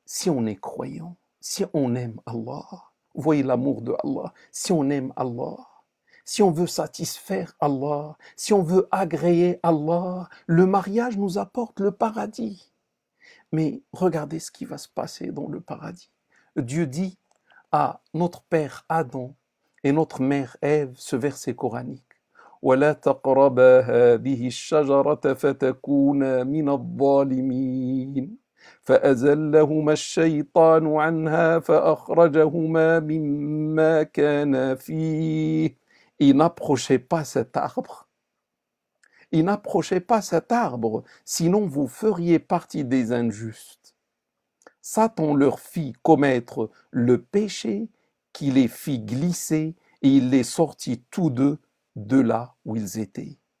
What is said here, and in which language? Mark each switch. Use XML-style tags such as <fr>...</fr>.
<fr>Si on est croyant, si on aime Allah, vous voyez l'amour de Allah, si on aime Allah, si on veut satisfaire Allah, si on veut agréer Allah, le mariage nous apporte le paradis. Mais regardez ce qui va se passer dans le paradis. Dieu dit à notre père Adam et notre mère Ève ce verset coranique.</fr> <ar>ولا تقربا هذه الشجرة فتكونا من الظالمين فأزلهما الشيطان عنها فأخرجهما مما كانا فيه.</ar> <fr>Et n'approchez pas cet arbre. Et n'approchez pas cet arbre, sinon vous feriez partie des injustes. Satan leur fit commettre le péché qui les fit glisser et il les sortit tous deux de là où ils étaient.</fr>